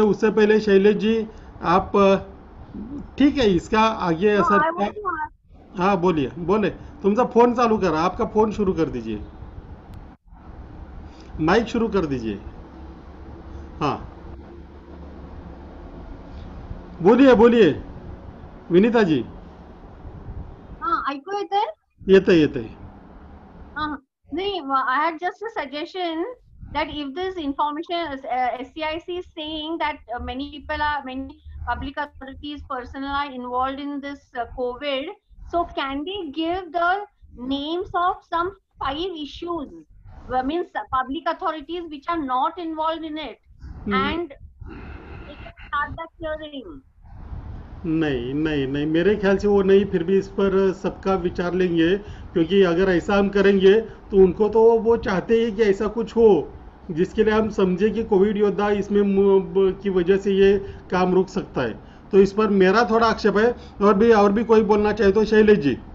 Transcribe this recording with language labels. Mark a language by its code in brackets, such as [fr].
[hi] उससे पहले शैलेश जी आप ठीक है इसका आगे असर क्या? हाँ बोलिए, बोले। [mr] तुमचा फोन चालू करा, [hi] आपका फोन शुरू कर दीजिए, माइक शुरू कर दीजिए। हाँ बोलिए बोलिए विनीता जी। [mr] हाँ, ऐकू येतंय? येतंय येतंय. [en] नहीं, I had just a suggestion that if this information SCIC is saying that many public authorities personnel are involved in this COVID, so can they give the names of some 5 issues, means public authorities which are not involved in it, and they can start the hearing. [hi] नहीं नहीं नहीं, मेरे ख्याल से वो नहीं, फिर भी इस पर सबका विचार लेंगे, क्योंकि अगर ऐसा हम करेंगे तो उनको तो वो चाहते हैं कि ऐसा कुछ हो जिसके लिए हम समझे कि कोविड योद्धा इसमें की वजह से ये काम रुक सकता है। तो इस पर मेरा थोड़ा आक्षेप है। और भी कोई बोलना चाहे तो शैलेश जी।